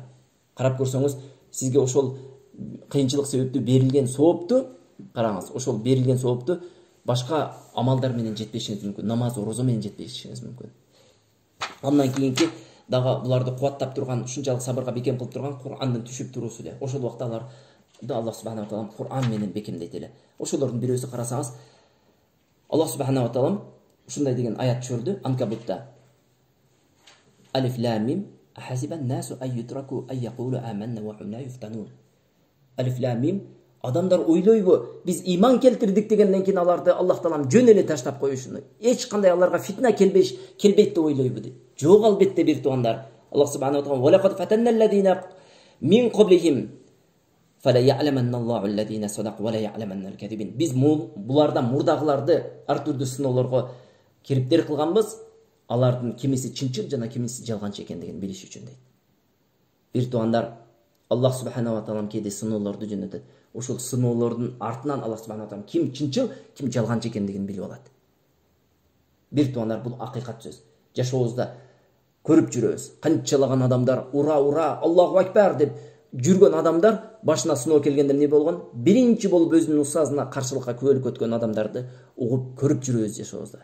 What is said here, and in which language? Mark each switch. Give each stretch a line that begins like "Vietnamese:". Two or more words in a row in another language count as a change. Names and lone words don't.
Kyrgyz: Карап көрсөңүз, сизге ошол кыйынчылык себептүү берилген соопту караңыз, ошол берилген соопту башка амалдар менен жетпешиңиз мүмкүн, намаз, орозо менен жетпешиңиз мүмкүн. Андан кийинки дагы буларды кубаттап турган, ушунчалык сабырга бекем кылып турган Кур'андын түшүп туруусу эле. Ошол убакта аларды
Arabic: الله سبحانه وتعالى
Kyrgyz: Кур'ан менен бекемдейт эле. Ошолордун бирөөсү карасаңыз,
Arabic: الله سبحانه وتعالى
Kyrgyz: ушундай деген аят түшүрдү Анкабутта.
Arabic: الم أحسب الناس أن يتركوا أن يقولوا آمنا وهم لا يفتنون. الم,
Kyrgyz: адамдар ойлойбу биз иман келтирдик дегенден кийин аларды Аллах таалам жөн эле таштап коюшуну, эч кандай аларга фитна келбейт деп ойлойбу дейт. Жок, албетте бир туугандар.
Arabic: الله سبحانه وتعالى ولقد فتنا الذين من قبلهم فليعلمن الله الذين صدقوا وليعلمن الكاذبين.
Kyrgyz: Биз булардан мурдагыларды ар түрдүү сыноолорго кириптер кылганбыз. Алардын кимиси чынчыл жана кимиси жалганчы экендигин билиш үчүн дейт. Бир туугандар,
Arabic: الله سبحانه وتعالى
Kyrgyz: кээде сыноолорду жөнөтөт. Ошол сыноолордун артынан
Arabic: الله سبحانه وتعالى
Kyrgyz: ким чынчыл, ким жалганчы экендигин билип алат. Бир туугандар, бул акыйкат сөз. Жашообузда көрүп жүрөбүз. Канчалаган адамдар ура,
Arabic: الله أكبر
Kyrgyz: деп жүргөн адамдар башына сыноо келгенде эмне болгон? Биринчи болуп өзүнүн устазына каршылыкка күбөлүк өткөн адамдарды угуп көрүп жүрөбүз жашообузда.